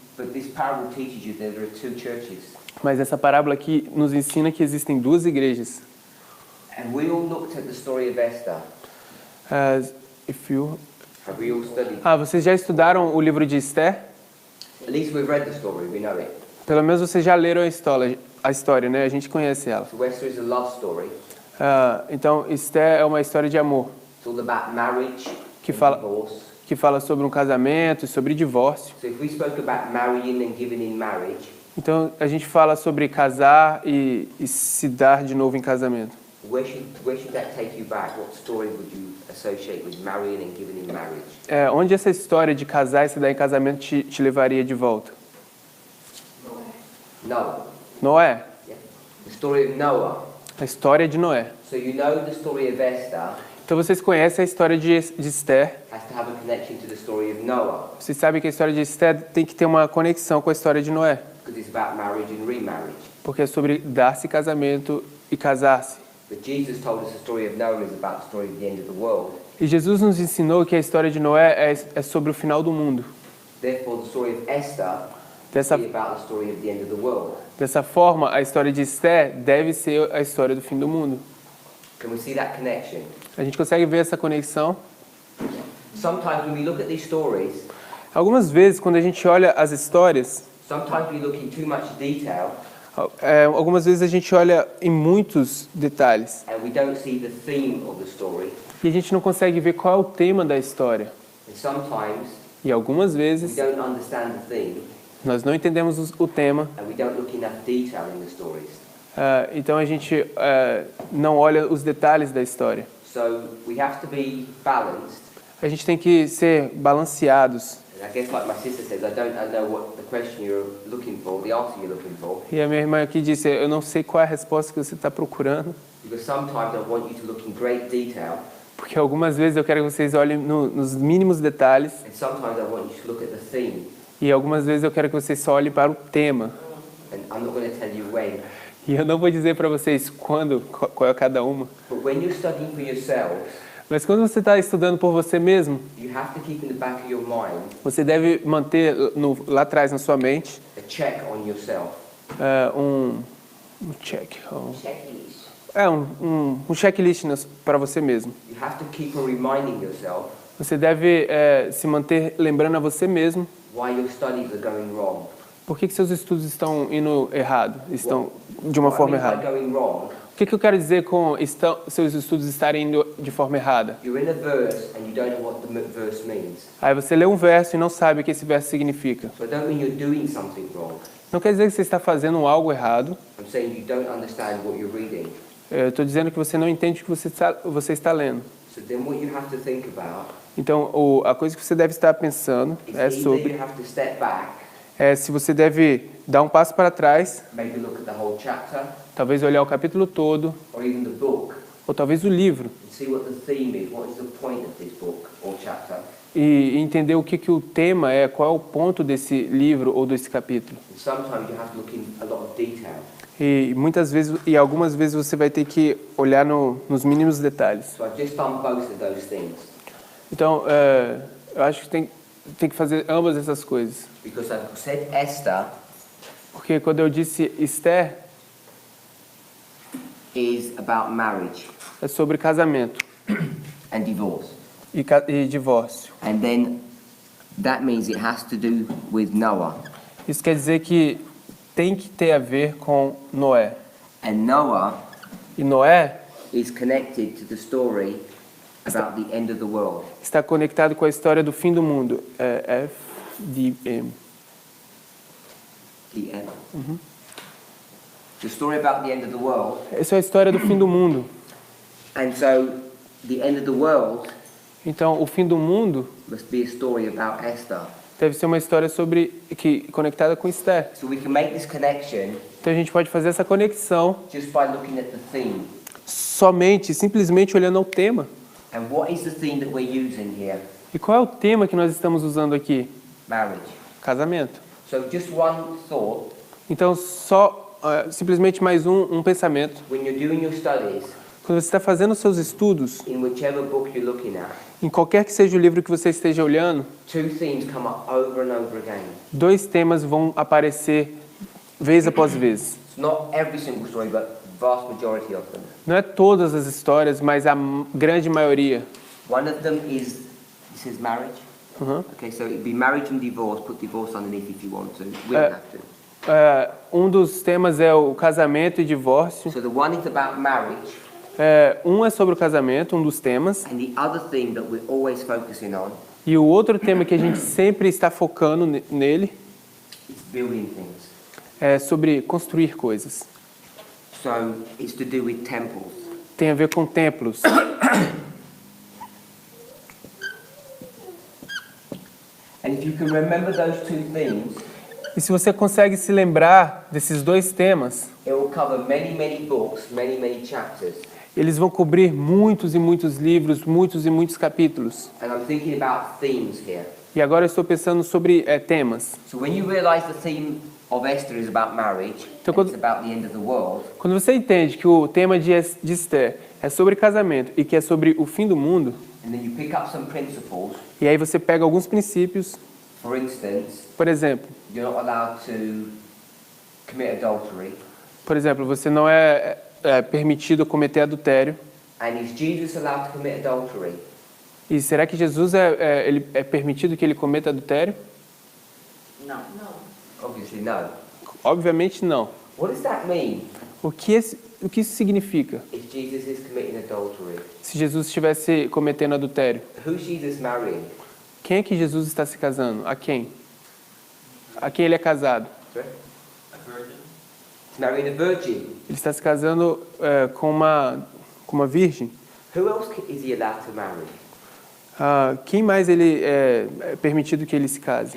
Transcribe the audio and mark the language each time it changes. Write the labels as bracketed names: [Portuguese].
[English] But this parable teaches you that there are 2 churches. [Portuguese] Mas essa parábola aqui nos ensina que existem 2 igrejas. [English] And we all looked at the story of Esther. Have we all studied? [Portuguese] Vocês já estudaram o livro de Esther? [English] At least we've read the story, we know it. [Portuguese] Pelo menos vocês já leram a história, né? A gente conhece ela. [English] So Esther is a love story. [Portuguese] Então, Esther é uma história de amor, [English] It's all about marriage [Portuguese] Que [English] and [Portuguese] fala- [English] divorce. [Portuguese] que fala sobre um casamento e sobre divórcio. [English] So if we spoke about marrying and giving in marriage, [Portuguese] Então, a gente fala sobre casar e se dar de novo em casamento. [English] where should that take you back? What story would you associate with marrying and giving in marriage? [Portuguese] Onde essa história de casar e se dar em casamento te levaria de volta? [English] Noah. [Portuguese] Noé. [English] Yeah. The story of Noah. [Portuguese] A história de Noé. [English] So you know the story of Esther [Portuguese] Então, vocês conhecem a história de Esther. [English] has to have a connection to the story of Noah [Portuguese] Vocês sabem que a história de Esther tem que ter uma conexão com a história de Noé. [English] because it's about marriage and remarriage. [Portuguese] Porque é sobre dar-se casamento e casar-se. [English] But Jesus told us the story of Noah is about the story of the end of the world. [Portuguese] E Jesus nos ensinou que a história de Noé é sobre o final do mundo. [English] Therefore, the story of Esther [Portuguese] Dessa, [English] is about the story of the end of the world. [Portuguese] dessa forma, a história de Esther deve ser a história do fim do mundo. [English] Can we see that connection? [Portuguese] A gente consegue ver essa conexão? [English] Sometimes when we look at these stories, [Portuguese] Algumas vezes, quando a gente olha as histórias, [English] sometimes we look in too much detail [Portuguese] Algumas vezes a gente olha em muitos detalhes [English] and we don't see the theme of the story. [Portuguese] e a gente não consegue ver qual é o tema da história. [English] And sometimes [Portuguese] E algumas [English] we [Portuguese] vezes [English] don't understand the theme [Portuguese] nós não entendemos o tema, [English] and we don't look enough detail in the stories. [Portuguese] então a gente não olha os detalhes da história. [English] So we have to be balanced. [Portuguese] A gente tem que ser balanceados. [English] And I guess like my sister says, I don't know what the question you're looking for, the answer you're looking for. [Portuguese] E a minha irmã aqui disse, eu não sei qual é a resposta que você está procurando, [English] Because sometimes I want you to look in great detail, [Portuguese] porque algumas vezes eu quero que vocês olhem nos mínimos detalhes [English] and sometimes I want you to look at the theme. [Portuguese] e algumas vezes eu quero que vocês só olhem para o tema. [English] And I'm not going to tell you when. [Portuguese] E eu não vou dizer para vocês quando, qual é cada uma. [English] But when you're studying for yourselves, [Portuguese] Mas quando você está estudando por você mesmo, [English] you have to keep in the back of your mind [Portuguese] você deve manter lá atrás na sua mente [English] a check on yourself. [Portuguese] um check, [English] Checklist. [Portuguese] um checklist para você mesmo. [English] You have to keep on reminding yourself [Portuguese] Você deve se manter lembrando a você mesmo [English] why your studies are going wrong. [Portuguese] por que seus estudos estão indo errado, estão de uma forma [English] What I mean by [Portuguese] errada. [English] going wrong, [Portuguese] O que eu quero dizer com seus estudos estarem indo de forma errada? [English] you're in a verse and you don't know what the verse means. [Portuguese] Aí você lê um verso e não sabe o que esse verso significa. [English] So I don't mean you're doing something wrong. [Portuguese] Não quer dizer que você está fazendo algo errado. [English] I'm saying you don't understand what you're reading. [Portuguese] Eu estou dizendo que você não entende o que você está lendo. [English] So then what you have to think about [Portuguese] Então, a coisa que você deve estar pensando [English] is [Portuguese] é [English] either [Portuguese] sobre [English] you have to step back, [Portuguese] se você deve dar um passo para trás, [English] maybe look at the whole chapter, [Portuguese] talvez olhar o capítulo todo, [English] or even the book, [Portuguese] ou talvez o livro, [English] and see what the theme is, what is the point of this book or chapter. [Portuguese] e entender o que o tema é, qual é o ponto desse livro ou desse capítulo. [English] And sometimes you have to look in a lot of detail. [Portuguese] E muitas vezes, e algumas vezes você vai ter que olhar nos mínimos detalhes. [English] So I've just done both of those things [Portuguese] Então, eu acho que tem que fazer ambas essas coisas. [English] because I've said Esther [Portuguese] Porque quando eu disse Esther, [English] is about marriage [Portuguese] é sobre casamento [English] and divorce. [Portuguese] e divórcio. [English] And then that means it has to do with Noah. [Portuguese] Isso quer dizer que tem que ter a ver com Noé. [English] And Noah [Portuguese] E Noé [English] is connected to the story about the end of the world. [Portuguese] está conectado com a história do fim do mundo. FDM. [English] The end. The story about the end of the world. [Portuguese] Essa é a história do fim do mundo. [English] And so the end of the world [Portuguese] Então, o fim do mundo [English] must be a story about Esther. [Portuguese] deve ser uma história conectada com Esther. [English] So we can make this connection [Portuguese] Então a gente pode fazer essa conexão [English] just by looking at the theme. [Portuguese] simplesmente olhando ao tema. [English] And what is the theme that we're using here? [Portuguese] E qual é o tema que nós estamos usando aqui? [English] Marriage. [Portuguese] Casamento. [English] So just one thought. [Portuguese] Então, simplesmente mais um pensamento. [English] When you're doing your studies, [Portuguese] Quando você está fazendo os seus estudos, [English] in whichever book you're looking at, [Portuguese] em qualquer que seja o livro que você esteja olhando, [English] two themes come up over and over again. [Portuguese] dois temas vão aparecer vez após vez. [English] It's not every single story, but vast majority of them. [Portuguese] Não é todas as histórias, mas a grande maioria. [English] One of them is, this is marriage. Uhum. Okay, so it'd be marriage and divorce. Put divorce underneath if you want to. We don't have to. [Portuguese] Um dos temas é o casamento e divórcio. [English] So the one is about marriage, [Portuguese] Um é sobre o casamento, um dos temas. [English] and the other theme that we're always focusing on [Portuguese] E o outro tema que a gente sempre está focando nele [English] is building things. [Portuguese] é sobre construir coisas. [English] So it's to do with temples. [Portuguese] Tem a ver com templos. [English] And if you can remember those two themes, [Portuguese] E se você consegue se lembrar desses dois temas, [English] it will cover many, many books, many, many chapters. [Portuguese] eles vão cobrir muitos e muitos livros, muitos e muitos capítulos. [English] And I'm thinking about themes here. [Portuguese] E agora eu estou pensando sobre temas. [English] So when you realize the theme of Esther is about marriage, [Portuguese] Então, [English] and it's about the end of the world, [Portuguese] Quando você entende que o tema de Esther é sobre casamento e que é sobre o fim do mundo, [English] and then you pick up some principles, [Portuguese] e aí você pega alguns princípios, [English] for instance, [Portuguese] por exemplo, [English] you're not allowed to commit adultery. [Portuguese] você não é permitido cometer adultério. [English] And is Jesus allowed to commit adultery? [Portuguese] E será que Jesus ele é permitido que ele cometa adultério? Não. [English] Obviously no. [Portuguese] Obviamente não. [English] What does that mean [Portuguese] O que isso significa? [English] if Jesus is committing adultery? [Portuguese] Se Jesus estivesse cometendo adultério, [English] Who's Jesus marrying? [Portuguese] quem é que Jesus está se casando? A quem? A quem ele é casado? [English] Sorry? He's marrying a virgin. [Portuguese] Ele está se casando com uma virgem. [English] Who else is he allowed to marry? [Portuguese] Quem mais ele é permitido que ele se case?